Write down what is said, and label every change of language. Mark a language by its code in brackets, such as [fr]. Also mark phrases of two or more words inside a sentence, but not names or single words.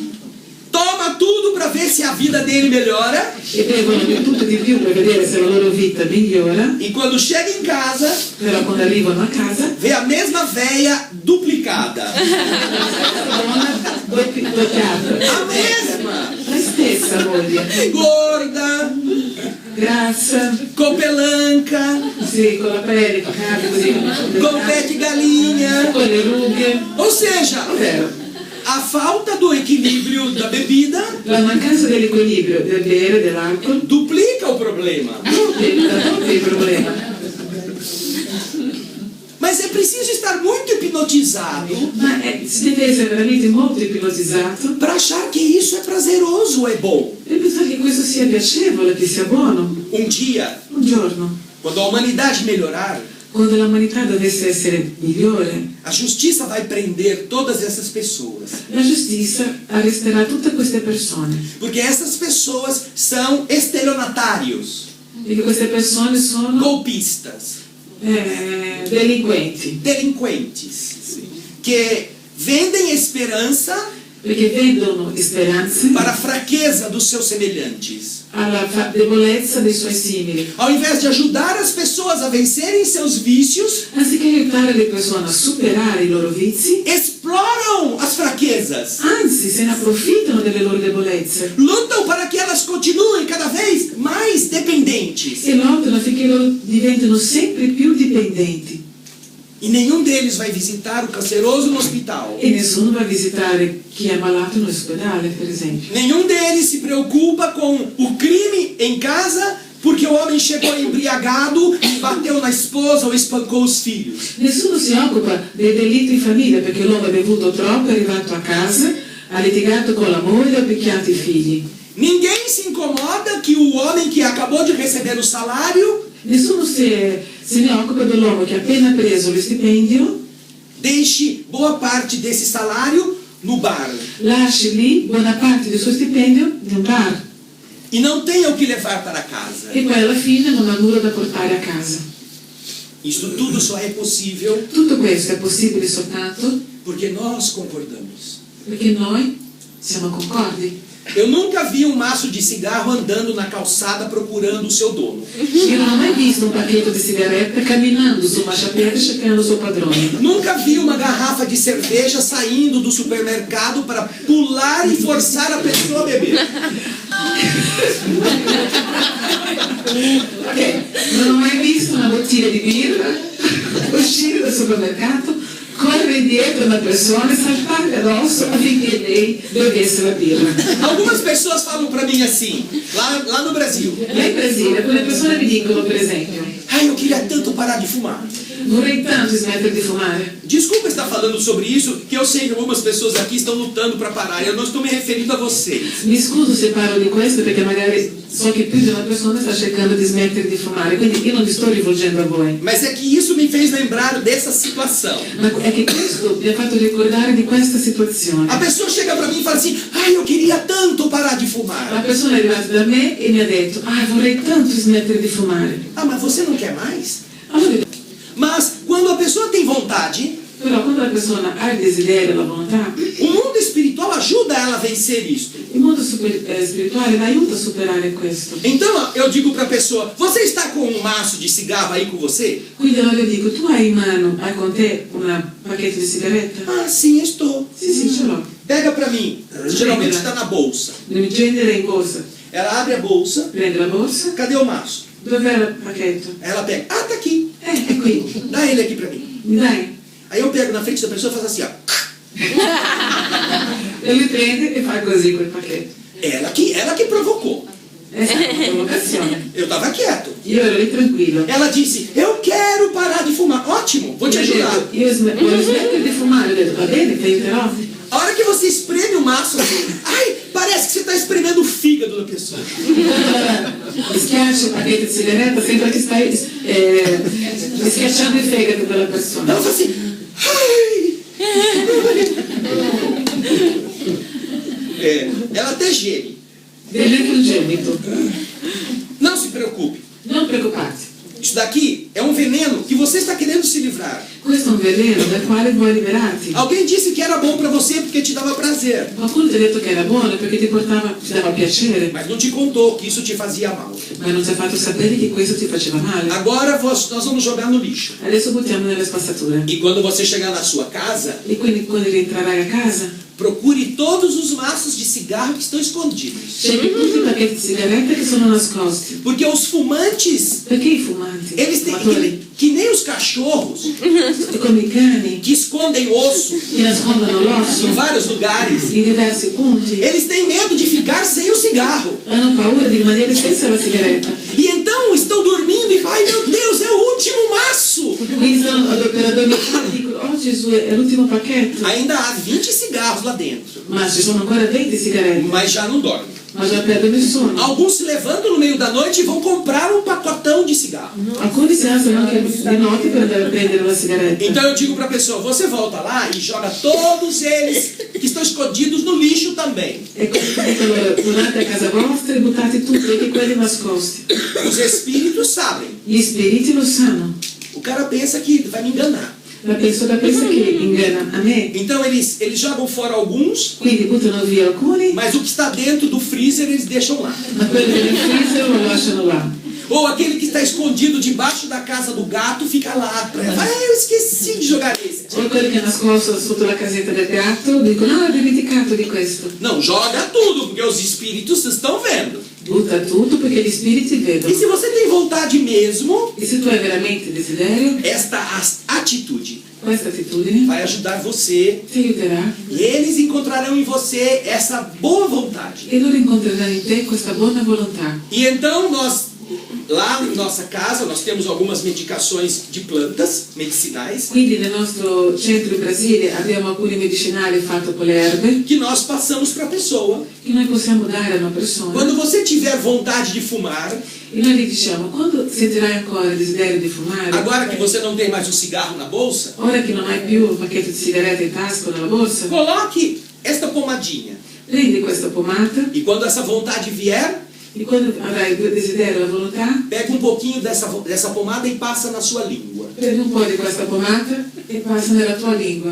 [pt] Toma tudo para ver se a vida dele melhora. [it] e bevono di tutto e di più per vedere se la loro vita migliora, [pt] E quando chega em casa, [it] però quando arrivano a casa [pt] vê a mesma véia duplicada. [it] donna doppiata, [pt] A mesma! [it] la stessa moglie, [pt] Gorda, [it] grassa, [pt] com pelanca, [it] sì, con la pelle toccata così, [pt] com pé de galinha. [it] con le rughe. [pt] Ou seja, [it] Ovvero, [pt] a falta do equilíbrio da bebida [it] la mancanza dell'equilibrio del bere, dell'alcol, [pt] duplica o problema. [it] è il problema. [pt] Mas é preciso estar muito hipnotizado [it] Ma si deve essere veramente molto ipnotizzato [pt] para achar que isso é prazeroso ou é bom. [it] per pensare che questo sia piacevole, che sia buono. [pt] Dia, [it] Un giorno, [pt] quando a humanidade melhorar, [it] quando l'umanità dovesse essere migliore, [pt] a justiça vai prender todas essas pessoas. [it] la giustizia arresterà tutte queste persone. [pt] Porque essas pessoas são estelionatários, [it] Perché queste persone sono [pt] golpistas, [it] delinquenti, [pt] delinquentes, que vendem esperança [it] perché vendono speranze [pt] para a fraqueza dos seus semelhantes. [it] alla debolezza dei suoi simili. [pt] Ao invés de ajudar as pessoas a vencerem seus vícios, [it] Anziché aiutare le persone a superare i loro vizi, [pt] exploram as fraquezas. [it] anzi se ne approfittano delle loro debolezze [pt] Lutam para que elas continuem cada vez mais dependentes. [it] e lottano affinché loro diventino sempre più dipendenti. [pt] E nenhum deles vai visitar o canceroso no hospital. [it] E nessuno va a visitare chi è malato in ospedale, per esempio. [pt] Nenhum deles se preocupa com o crime em casa, porque o homem chegou embriagado e bateu na esposa ou espancou os filhos. [it] Nessuno si occupa dei delitti in famiglia perché l'uomo ha bevuto troppo, è arrivato a casa, ha litigato con la moglie e ha picchiato i figli. [pt] Ninguém se incomoda que o homem que acabou de receber o salário [it] Nessuno se ne occupa dell'uomo che ha appena preso lo stipendio, [pt] deixe boa parte desse salário no bar [it] lasci lì buona parte del suo stipendio in un bar [pt] e não tenha o que levar para casa. [it] e poi alla fine non ha nulla da portare a casa. [pt] Isso tudo só é possível [it] Tutto questo è possibile soltanto [pt] porque nós concordamos. [it] perché noi siamo concordi. [pt] Eu nunca vi um maço de cigarro andando na calçada procurando o seu dono. [it] Io non ho mai visto un pacchetto di sigarette camminando su marciapiede cercando il suo padrone. [pt] Nunca vi uma garrafa de cerveja saindo do supermercado para pular e forçar a pessoa a beber. [it] Non ho mai visto una bottiglia di birra uscire dal supermercato, correre dietro una persona e saltarle addosso affinché lei bevesse la birra. [pt] Algumas pessoas falam para mim assim, lá no Brasil: [it] Là in Brasile alcune persone mi dicono, per esempio, [pt] ai, eu queria tanto parar de fumar. [it] vorrei tanto smettere di fumare. [pt] Desculpa estar falando sobre isso, que eu sei que algumas pessoas aqui estão lutando para parar. Eu não estou me referindo a vocês. [it] Mi scuso se parlo di questo perché magari so che più di una persona sta cercando di smettere di fumare, quindi io non mi sto rivolgendo a voi. [pt] Mas é que isso me fez lembrar dessa situação. [it] Ma è che questo mi ha fatto ricordare di questa situazione. [pt] A pessoa chega para mim e fala assim: ai, eu queria tanto parar de [it] La [pt] fumar. [it] persona è arrivata da me e mi ha detto, vorrei tanto smettere di fumare. [pt] Ah, mas você não quer mais? [it] Allora, [pt] Mas quando a pessoa tem vontade, [it] però quando la persona ha il desiderio, la volontà, [pt] o mundo espiritual ajuda ela a vencer isto. [it] il mondo spirituale la aiuta a superare questo. [pt] Então eu digo para a pessoa: você está com um maço de cigarro aí com você? [it] Quindi allora io dico, tu hai in mano, hai con te un pacchetto di sigaretta? [pt] Ah, sim, estou. [it] Sì, ce l'ho. [pt] Pega para mim. Geralmente está na bolsa. [it] Devi prendere in borsa. [pt] Ela abre a bolsa. [it] Prende la borsa. [pt] Cadê o maço? [it] Dov'è il pacchetto? [pt] Ela pega. Ah, tá aqui. [it] È qui. [pt] Dá ele aqui para mim. [it] Mi dai? [pt] Aí eu pego na frente da pessoa e faço assim, ó. [it] E lui prende e fa così quel pacchetto. [pt] Ela que provocou. [it] È stata una provocazione. [pt] Eu estava quieto. [it] Io ero lì tranquillo. [pt] Ela disse: eu quero parar de fumar. Ótimo, vou te [it] Mi ha [pt] ajudar. [it] detto, voglio smettere di fumare. Ho detto, va bene, ti aiuterò. [pt] A hora que você espreme o maço, ai, parece que você está espremendo o fígado da pessoa. [it] Mi schiacci il pacchetto di sigaretta, sembra che stai schiacciando il fegato della persona. [pt] Ela fala assim, ai. Ela até geme. [it] Delitto ingenito. [pt] Não se preocupe. [it] Non preoccuparti. [pt] Isso daqui é um veneno que você está querendo se livrar. [it] Questo è un veleno dal quale vuoi liberarti. [pt] Alguém disse que era bom para você porque te dava prazer, [it] Qualcuno ti ha detto che era buono perché ti dava piacere, [pt] mas não te contou que isso te fazia mal. [it] ma non ti ha fatto sapere che questo ti faceva male. [pt] Agora nós vamos jogar no lixo. [it] Adesso buttiamo nella spazzatura. [pt] E quando você chegar na sua casa, [it] E quindi quando rientrerai a casa, [pt] procure todos os maços de cigarro que estão escondidos. [it] scegli tutti i pacchetti di sigarette che sono nascosti. [pt] Porque os fumantes, [it] Perché i fumanti, [pt] eles têm [it] fumatori, [pt] que nem os cachorros [it] come i cani, [pt] que escondem osso [it] che nascondono [pt] em [it] l'osso [pt] vários lugares, [it] in diversi punti, [pt] eles têm medo de ficar sem o cigarro. [it] hanno paura di rimanere senza la sigaretta. [pt] E então estão dormindo e ai meu Deus, é o último maço. [it] Quindi sono per addormentare e dicono, oh Gesù, è l'ultimo pacchetto. [pt] Ainda há 20 cigarros lá dentro, [it] Ma ci sono ancora 20 sigarette, [pt] mas já não dormem. [it] ma già perdono il sonno. [pt] Alguns se levantam no meio da noite e vão comprar um pacotão de cigarro. [it] Alcuni si alzano anche di notte per andare a prendere la sigaretta. [pt] Então eu digo para a pessoa, você volta lá e joga todos eles que estão escondidos no lixo também. [it] E come dico allora, tornate a casa vostra e buttate tutti, anche quelli nascosti. [pt] Os espíritos sabem. [it] Gli spiriti lo sanno. [pt] O cara pensa que vai me enganar. [it] La persona pensa che inganna a me, [pt] Então eles jogam fora alguns, [it] quindi buttano via alcuni, [pt] mas o que está dentro do freezer eles deixam lá. [it] ma quelli del freezer lo lasciano là. [pt] Ou aquele que está escondido debaixo da casa do gato fica lá. Eu esqueci de jogar esse. [it] O quelli che è nascosto sotto la casetta del gatto dicono, ho dimenticato di questo. [pt] Não, joga tudo, porque os espíritos estão vendo. [it] Butta tutto perché gli spiriti E vedono. [pt] se você tem vontade mesmo, [it] E se tu hai veramente desiderio, [pt] esta atitude [it] Questa attitudine [pt] vai ajudar você [it] ti aiuterà [pt] e eles encontrarão em você essa boa vontade. [it] e loro incontreranno in te questa buona volontà. [pt] E então nós, lá em nossa casa, nós temos algumas medicações de plantas medicinais [it] Quindi nel nostro centro in Brasile abbiamo alcuni medicinali fatti con le erbe [pt] que nós passamos para a pessoa. [it] che noi possiamo dare a una persona. [pt] Quando você tiver vontade de fumar, [it] E noi gli diciamo, quando sentirai ancora il desiderio di fumare, [pt] agora que você não tem mais um cigarro na bolsa, [it] ora che non hai più un pacchetto di sigarette in tasca o nella borsa, [pt] coloque esta pomadinha. [it] prendi questa pomata [pt] E quando essa vontade vier, [it] e quando avrai il desiderio e la volontà, [pt] pega um pouquinho dessa pomada e passa na sua língua. [it] prendi un po' di questa pomata e passa nella tua lingua.